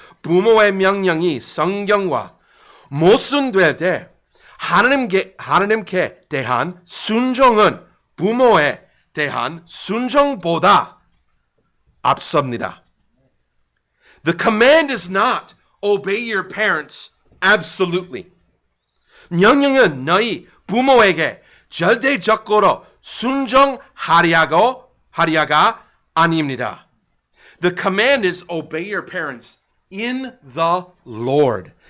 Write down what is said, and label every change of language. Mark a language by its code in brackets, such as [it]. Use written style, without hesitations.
[ko] 부모의 명령이 성경과 모순될 때 하나님께 대한 순종은 부모에 대한 순종보다 앞섭니다. [en] The command is not obey your parents absolutely. [ko] 명령은 너희 부모에게 절대적으로 순종하려가 아닙니다. [en] The command is obey your parents in the Lord.